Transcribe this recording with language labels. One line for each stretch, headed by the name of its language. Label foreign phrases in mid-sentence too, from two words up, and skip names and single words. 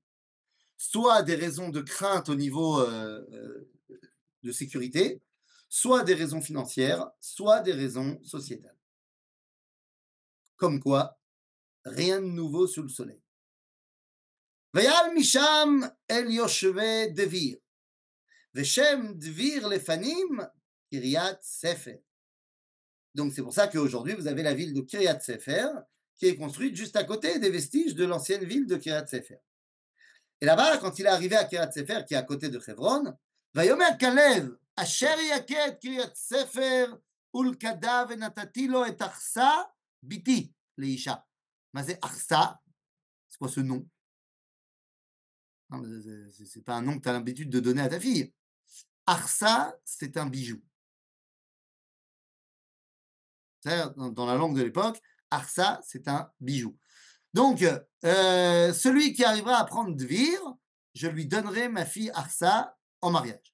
French: Soit des raisons de crainte au niveau de sécurité, soit des raisons financières, soit des raisons sociétales. Comme quoi, rien de nouveau sous le soleil.
Hebrew: ויעל משם אל יושבי דביר, ושם דביר לפנים, קריית ספר.
French: Donc c'est pour ça qu'aujourd'hui, vous avez la ville de Kiryat Sefer, qui est construite juste à côté des vestiges de l'ancienne ville de Kiryat Sefer. Et là-bas, quand il est arrivé à Kiryat Sefer, qui est à côté de Hebron,
Hebrew: ויאמר כלב, אשר יכה את קריית ספר ולכדה ונתתי לו את אכסה ביתי לאישה. מה זה אכסה?
French: C'est quoi ce nom? C'est pas un nom que tu as l'habitude de donner à ta fille. Arsa, c'est un bijou. Dans la langue de l'époque, Arsa, c'est un bijou. Donc, celui qui arrivera à prendre Dvir, je lui donnerai ma fille Arsa en mariage.